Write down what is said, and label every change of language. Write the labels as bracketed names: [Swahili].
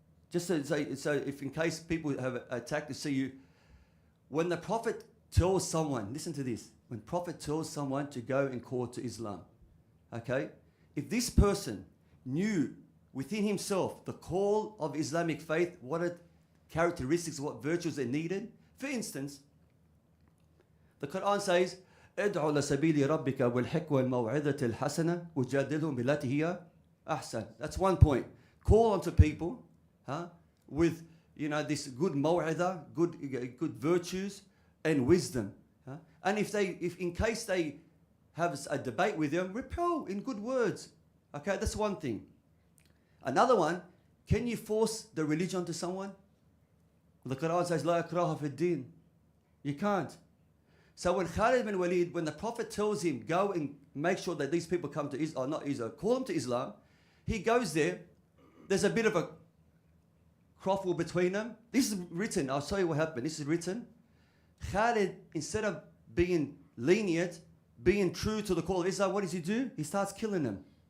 [English] Just so if in case people have attacked to see you, when the Prophet tells someone, listen to this, when Prophet tells someone to go and call to Islam, okay? If this person knew within himself the call of Islamic faith, what are characteristics, what virtues are needed. [Arabic] For instance, the Quran says, ادعوا لسبيل ربك بالحكمة والموعظة الحسنة وجادلهم بالتي هي أحسن. [English] That's one point. Call onto people with this good maw'idha, good virtues and wisdom. And if in case they have a debate with them, repel in good words. Okay, that's one thing. Another one, can you force the religion to someone? [Arabic] The Quran says, لا إكراه في الدين. [English] You can't. So when Khalid bin Walid, when the Prophet tells him, go and make sure that these people come to Islam, or not Islam, call them to Islam, he goes there, there's a bit of a croffle between them. This is written, I'll show you what happened. This is written. Khalid, instead of being lenient, being true to the call of Islam, what does he do? He starts killing them.